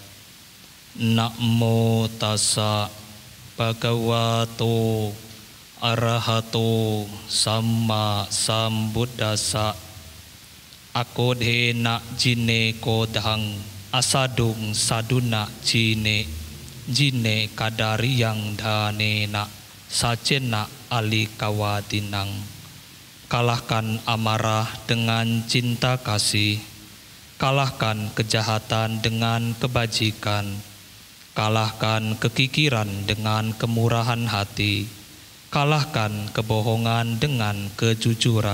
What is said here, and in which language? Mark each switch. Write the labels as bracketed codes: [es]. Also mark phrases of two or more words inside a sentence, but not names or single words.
[pi] Namo tassa bhagavato arahato samma sambuddhassa. Akodhena jine kodhang asadung saduna jine kadariyang dhanena sacena alikawadinang. [id] Kalahkan amarah dengan cinta kasih, kalahkan kejahatan dengan kebajikan, kalahkan kekikiran dengan kemurahan hati, kalahkan kebohongan dengan kejujuran.